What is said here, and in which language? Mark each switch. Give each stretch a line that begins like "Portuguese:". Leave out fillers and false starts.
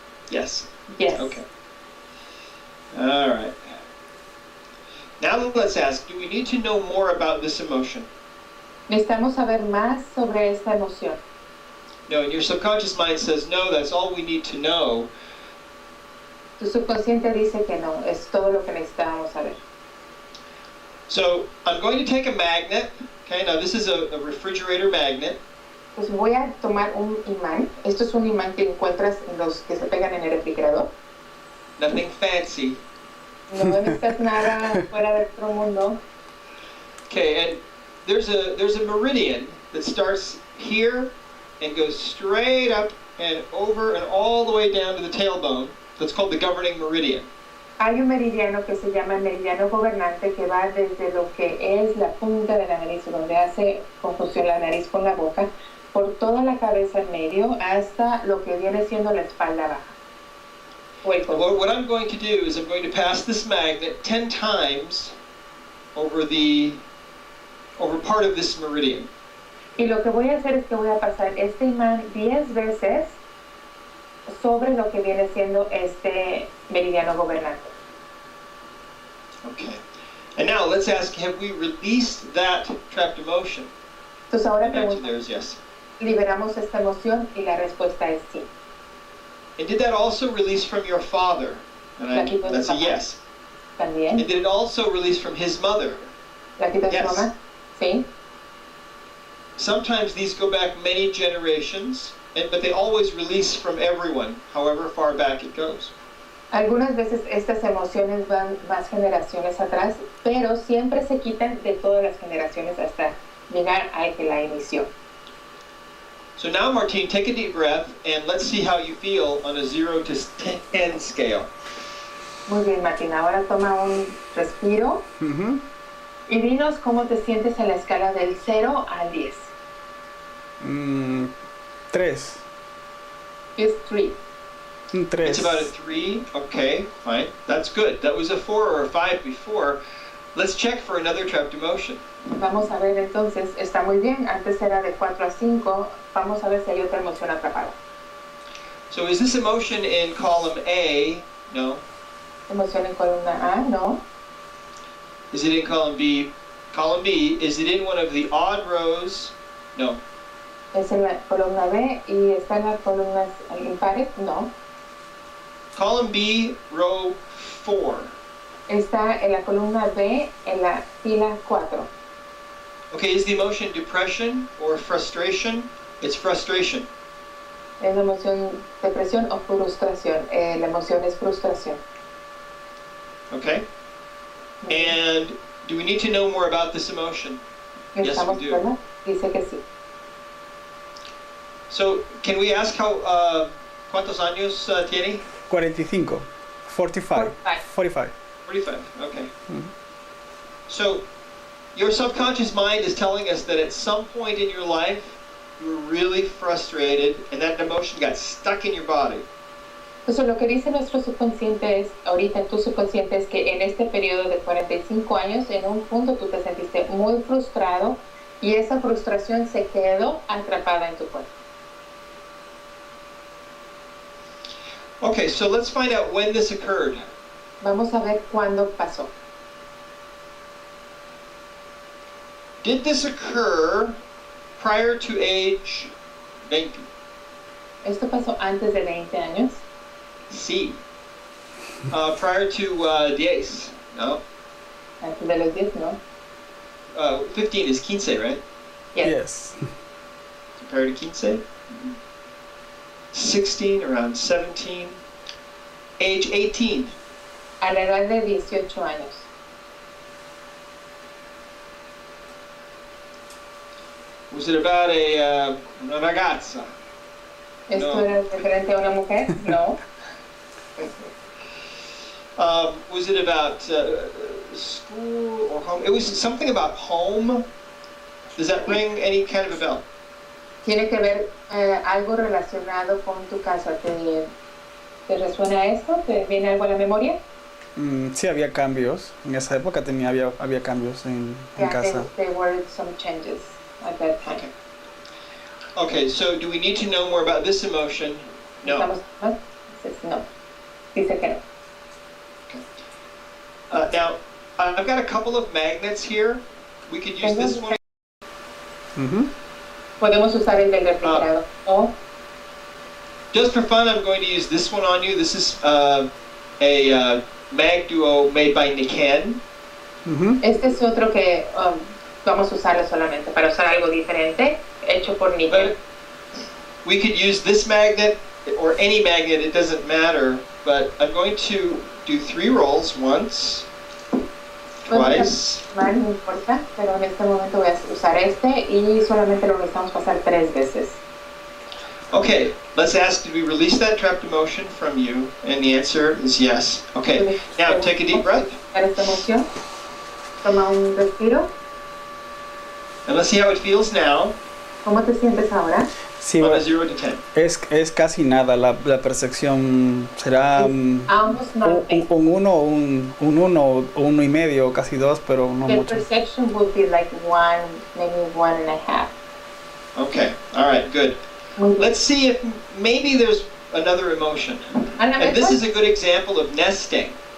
English: Yes. Yes. Okay. All right. Now let's ask, do we need to know more about this emotion?
Spanish: Necesitamos saber más sobre esta emoción.
English: No, and your subconscious mind says, no, that's all we need to know.
Spanish: Tu subconsciente dice que no, es todo lo que necesitábamos saber.
English: So I'm going to take a magnet. Okay, now this is a refrigerator magnet.
Spanish: Pues voy a tomar un imán. Esto es un imán que encuentras en los que se pegan en el refrigerador.
English: Nothing fancy.
Spanish: No necesitas nada fuera del otro mundo.
English: Okay, and there's a meridian that starts here and goes straight up and over and all the way down to the tailbone. That's called the governing meridian.
Spanish: Hay un meridiano que se llama el meridiano gobernante que va desde lo que es la punta de la nariz, donde hace confusión la nariz con la boca, por toda la cabeza en medio hasta lo que viene siendo la espalda baja. O el codo.
English: What I'm going to do is I'm going to pass this magnet 10 times over part of this meridian.
Spanish: Y lo que voy a hacer es que voy a pasar este imán 10 veces sobre lo que viene siendo este meridiano gobernante.
English: Okay. And now let's ask, have we released that trapped emotion?
Spanish: Entonces ahora
English: The answer
Spanish: pregunto,
English: there is yes.
Spanish: ¿liberamos esta emoción? Y la respuesta es sí.
English: And did that also release from your father? And that's a yes.
Spanish: También.
English: And did it also release from his mother?
Spanish: ¿La quitó de
English: Yes.
Spanish: su mamá? Sí.
English: Sometimes these go back many generations, but they always release from everyone, however far back it goes.
Spanish: Algunas veces estas emociones van más generaciones atrás, pero siempre se quitan de todas las generaciones hasta llegar a que la inició.
English: So now, Martine, take a deep breath and let's see how you feel on a 0 to 10 scale.
Spanish: Muy bien, Martín. Ahora toma un respiro y dinos cómo te sientes en la escala del 0 al 10. 3. Es 3. 3.
English: It's about a 3. Okay, fine. That's good. That was a 4 or a 5 before. Let's check for another trapped emotion.
Spanish: Vamos a ver entonces, está muy bien. Antes era de 4 a 5. Vamos a ver si hay otra emoción atrapada.
English: So is this emotion in column A? No.
Spanish: Emoción en columna A, no.
English: Is it in column B? Column B, is it in one of the odd rows? No.
Spanish: Es en la columna B y está en las columnas impares, no.
English: Column B, row 4.
Spanish: Está en la columna B en la fila 4.
English: Okay, is the emotion depression or frustration? It's frustration.
Spanish: Es la emoción depresión o frustración. La emoción es frustración.
English: Okay. And do we need to know more about this emotion? Yes,
Spanish: ¿Estamos
English: we do.
Spanish: ¿verdad? Dice que sí.
English: So, can we ask how,
Spanish: ¿cuántos años tiene? 45. 45. 45.
English: 45, okay. So, your subconscious mind is telling us that at some point in your life, you were really frustrated and that emotion got stuck in your body.
Spanish: Entonces lo que dice nuestro subconsciente es, ahorita en tu subconsciente es que en este periodo de 45 años, en un punto tú te sentiste muy frustrado y esa frustración se quedó atrapada en tu cuerpo.
English: Okay, so let's find out when this occurred.
Spanish: Vamos a ver cuándo pasó.
English: Did this occur prior to age 20?
Spanish: ¿Esto pasó antes de 20 años?
English: Sí. Prior to 10? No.
Spanish: Antes de los 10, ¿no?
English: 15 is 15, right? Yes. So prior to 15? 16, around 17. Age 18.
Spanish: A la edad de 18 años.
English: Was it about
Italian: una ragazza?
Spanish: ¿Esto No. era referente a una mujer? No.
English: Was it about school or home? It was something about home. Does that ring any kind of a bell?
Spanish: ¿Tiene que ver algo relacionado con tu casa? ¿Te resuena esto? ¿Te viene algo a la memoria? Sí, había cambios. En esa época había cambios en casa.
English: There were some changes at that time. Okay. Okay, so do we need to know more about this emotion? No.
Spanish: ¿No? No. Dice que no.
English: Now, I've got a couple of magnets here. We could use this one.
Spanish: Podemos usar el del refrigerador. O
English: Just for fun, I'm going to use this one on you. This is a mag duo made by Niken.
Spanish: este es otro que vamos a usarlo solamente para usar algo diferente, hecho por Nickel.
English: We could use this magnet or any magnet, it doesn't matter, but I'm going to do 3 rolls, once, twice.
Spanish: No importa, pero en este momento voy a usar este y solamente lo necesitamos pasar 3 veces.
English: Okay, let's ask, did we release that trapped emotion from you? And the answer is yes. Okay, now take a deep breath.
Spanish: Esta emoción, toma un respiro.
English: And let's see how it feels now.
Spanish: ¿Cómo te sientes ahora? Sí,
English: On a 0 to 10.
Spanish: es casi nada, la percepción será un 1 o un 1 o 1 y medio, casi 2, pero no
English: The
Spanish: mucho.
English: perception would be like 1, maybe 1.5. Okay, all right, good.
Spanish: Muy bien.
English: Let's see if maybe there's another emotion. And this is a good example of nesting.